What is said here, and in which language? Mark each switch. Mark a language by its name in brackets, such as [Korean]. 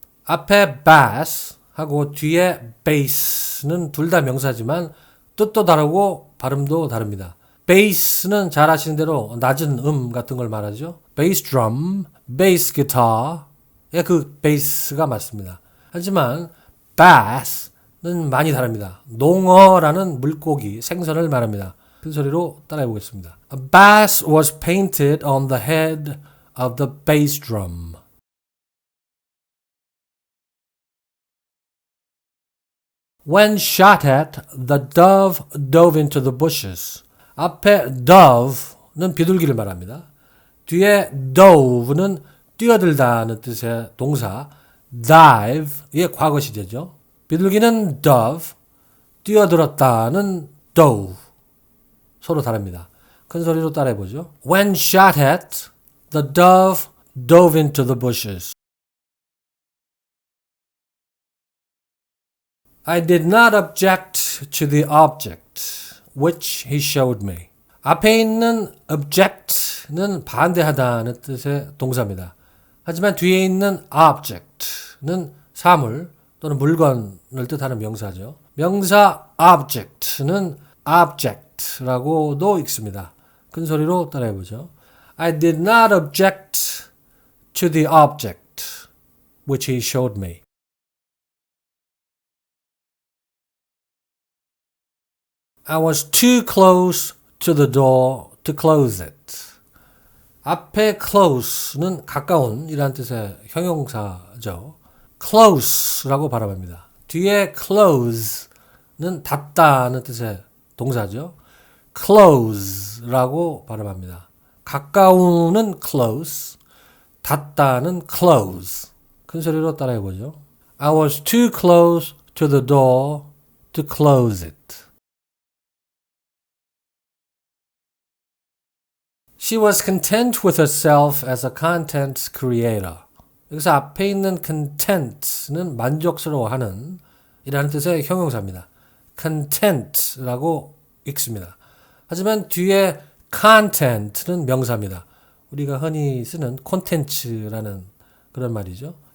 [Korean] 앞에 bass 하고 뒤에 bass는 둘 다 명사지만 뜻도 다르고 발음도 다릅니다. bass는 잘 아시는 대로 낮은 같은 걸 말하죠. bass drum, bass guitar의 그 bass가 맞습니다. 하지만 bass는 많이 다릅니다. 농어라는 물고기, 생선을 말합니다. 큰 소리로 따라해 보겠습니다. [English] A bass was painted on the head of the bass drum. When shot at, the dove dove into the bushes. [Korean] 앞에 dove는 비둘기를 말합니다. 뒤에 dove는 뛰어들다는 뜻의 동사 dive의 과거 시제죠. 비둘기는 dove, 뛰어들었다는 dove. 서로 다릅니다. 큰 소리로 따라해보죠. [English] When shot at, the dove dove into the bushes. I did not object to the object which he showed me. [Korean] 앞에 있는 object는 반대하다는 뜻의 동사입니다. 하지만 뒤에 있는 object는 사물 또는 물건을 뜻하는 명사죠. 명사 object는 object라고도 읽습니다. 큰 소리로 따라해보죠. [English] I did not object to the object which he showed me. I was too close to the door to close it. [Korean] 앞에 close는 가까운 이란 뜻의 형용사죠. close라고 발음합니다. 뒤에 close는 닫다는 뜻의 동사죠. close라고 발음합니다. 가까운은 close, 닫다는 close. 큰 소리로 따라해보죠. [English] I was too close to the door to close it. She was content with herself as a content creator. [Korean] 여기서 앞에 있는 content는 만족스러워하는 이라는 뜻의 형용사입니다. content라고 읽습니다. 하지만 뒤에 content는 명사입니다. 우리가 흔히 쓰는 콘텐츠라는 그런 말이죠.